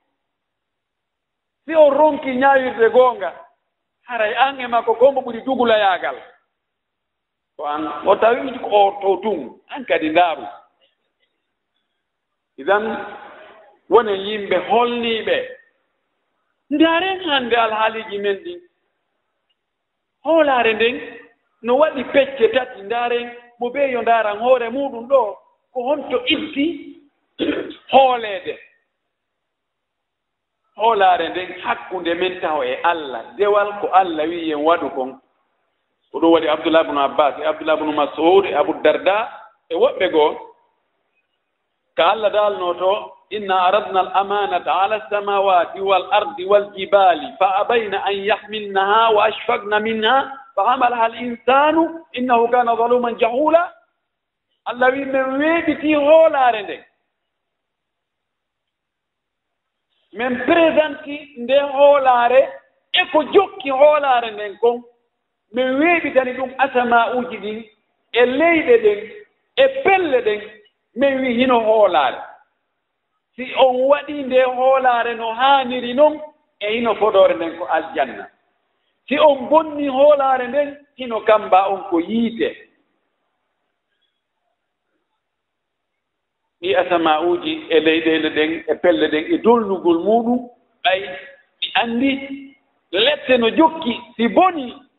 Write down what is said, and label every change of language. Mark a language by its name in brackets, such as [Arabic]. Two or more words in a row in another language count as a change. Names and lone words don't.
[Fula] si on ronki ñaawirde goonga haray an e makko ko mbo ɓuri dugulayagal ko an o tawi ko to tun an kadi ndaaru idan wonen yimɓe holniiɓe ndaaren hannde alhaaliji men ɗin hoolaare nden no waɗi pecce tati ndaaren mo ɓe yo ndaaran hoore muɗum ɗo ko honto itti hooleede hoolaare nden hakkunde men taw e Allah dewal ko Allah wi yen waɗu kon ko ɗum waɗi Abdullah ibn Abbas e Abdullah ibn Mas'ud e Abu Darda e woɓɓe goo ka Allah daalno to [Arabic] إنا عرضنا الأمانة على السماوات والأرض والجبال فأبين أن يحملنها وأشفقن منها فحملها الإنسان إنه كان ظلوما جهولا [Fula] Allah wi men weeɓiti hoolaare nden min présenti nde hoolaare e ko jokki hoolaare nden kon min weeɓitani ɗum asama'uji ɗin e leyɗe ɗen e pelle ɗen min wi hino hoolaare si on waɗi nde hoolaare no haaniri noon e hino foɗore nden ko aljanna si on bonni hoolaare nden hino kamba on ko yiite ɗi asama'uji e leyɗele ɗen e pelle ɗen e dolnugol muɗum ɓay ɗi anndi lette no jokki si boni